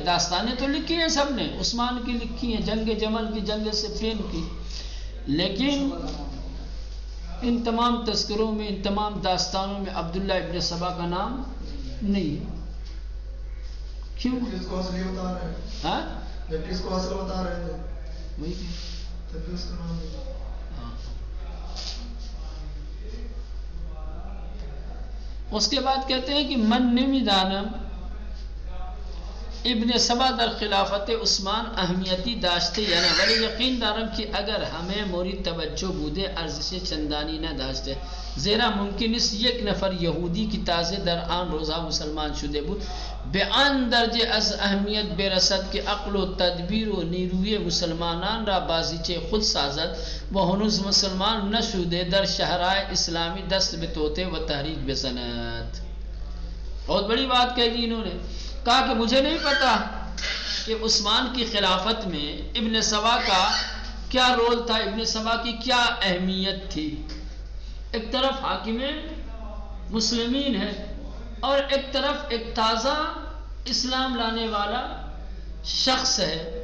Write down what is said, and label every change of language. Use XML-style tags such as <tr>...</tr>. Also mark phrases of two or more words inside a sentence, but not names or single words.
<ur>داستانیں تو لکھی ہیں سب نے، عثمان کی لکھی ہیں، جنگ جمل کی، جنگ صفین کی، لیکن ان تمام تذکروں میں، ان تمام داستانوں میں عبداللہ ابن سبا کا نام نہیں ہے. کیوں؟ ہاں اس کے بعد کہتے ہیں کہ</ur> <fa>من نمیدانم ابن سبا در خلافت عثمان اہمیتی داشته یعنی ولی یقین دارم که اگر همه مورد توجه بوده ارزش چندانی نداشته، زیرا ممکن است یک نفر یهودی که تازه در آن روزها مسلمان شده بود به آن درجه از اهمیت برسد که عقل و تدبیر و نیروی مسلمانان را بازیچه خود سازد و هنوز مسلمان نشده در شهرهای اسلامی دست به توطئه و تحریک بزند.</fa> <ur>بہت بڑی بات کہہ دی انہوں نے. کہا کہ مجھے نہیں پتا کہ عثمان کی خلافت میں ابن سبا کا کیا رول تھا، ابن سبا کی کیا اہمیت تھی. ایک طرف حاکم مسلمین ہے اور ایک طرف ایک تازہ اسلام لانے والا شخص ہے.</ur>